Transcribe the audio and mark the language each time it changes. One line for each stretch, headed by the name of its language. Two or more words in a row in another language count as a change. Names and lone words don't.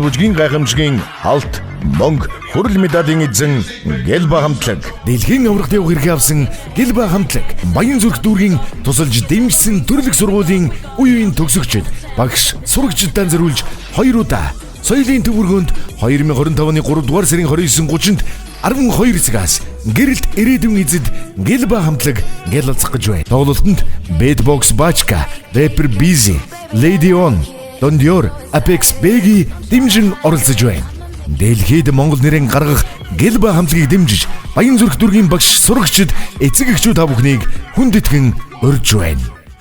Mongolian: бүжгийн гайхамшигын алт, мөнгө, хүрэл медалийн эзэн Гэлба хамтлаг, дэлхийн аврагт явах хэрэг авсан Гэлба хамтлаг, Баян зүрх дүүргийн тусалж дэмжсэн төрөлх сургуулийн үе үеийн төгсөгчд, багш, сурагчдаа зориулж 2 удаа соёлын төвөргөнд 2025 оны 3 дугаар сарын 29-30-нд 12 цагаас гэрэлт ирээдүйн эзэд Гэлба хамтлаг гялалцах гэж байна. Тоглолтод Beatbox Bachka, Rapper Busy, Lady On, Don Dior, Apex Begi дэмжин оролцож байна. Дэлхийд Монгол нэрийн гаргах Гэлба хамтлагийг дэмжиж Баян зүрх дүүргийн багш, сурагчид, эцэг эхчүүд та бүхнийг хүндэтгэн урьж байна.